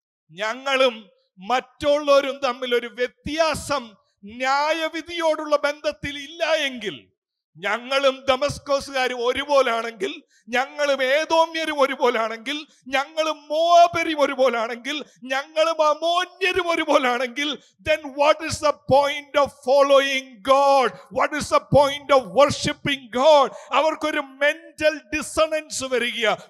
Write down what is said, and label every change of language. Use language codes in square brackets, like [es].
[ml] ഞങ്ങളും മറ്റുള്ളവരും തമ്മിൽ ഒരു വ്യത്യാസം ന്യായവിധിയോടുള്ള ബന്ധത്തിൽ ഇല്ല എങ്കിൽ, ഞങ്ങളും ദമസ്കോസുകാരും ഒരുപോലാണെങ്കിൽ, ഞങ്ങളും ഏദോമ്യരും ഒരുപോലാണെങ്കിൽ, ഞങ്ങളും മോവാബരും ഒരുപോലാണെങ്കിൽ, ഞങ്ങളും അമോന്യരും ഒരുപോലാണെങ്കിൽ, [en] then what is the point of following God? What is the point of worshiping God? [ml] അവർക്കൊരു mental dissonance വരിക.